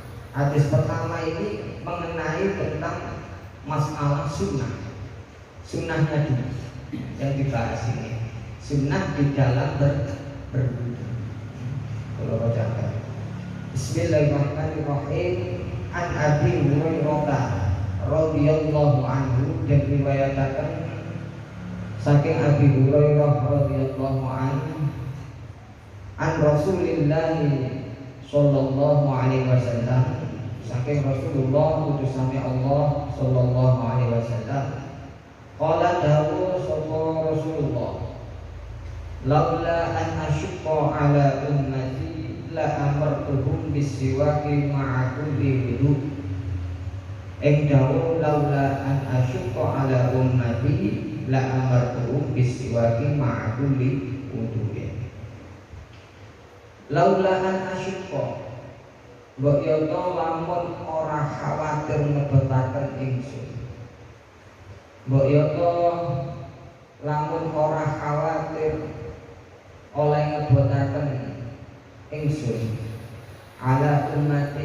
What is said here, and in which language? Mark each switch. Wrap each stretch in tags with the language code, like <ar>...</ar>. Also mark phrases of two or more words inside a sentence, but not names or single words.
<id>Hadis pertama ini mengenai tentang masalah sunnah. Sunnahnya dulu yang dibahas ini. Sunnah di dalam berwudhu. Kalau bacakan Bismillahirrahmanirrahim.</id> <ar>عن أبي هريرة رضي الله عنه,</ar> <id>dan riwayatkan</id> <ar>saking أبي هريرة رضي الله عنه عن رسول الله صلى الله عليه وسلم,</ar> <jv>saking Rasulullah utusan Allah</jv> <ar>صلى الله عليه وسلم قال</ar> <jv>dawu sapa Rasulullah,</jv> <ar>لولا أن أشق على أمتي لأمرتهم بالسواك مع كل وضوء.</ar> <jv>Ing dawu</jv> <ar>لولا أن أشق على أمتي لأمرتهم بالسواك مع كل وضوء. لولا أن أشق,</ar> <jv>mbok yo to lamun ora khawatir ngebetaken ingsun. Mbok yo to lamun ora khawatir oleh ngebetaken ingsun</jv> <ar>على أمتي</ar>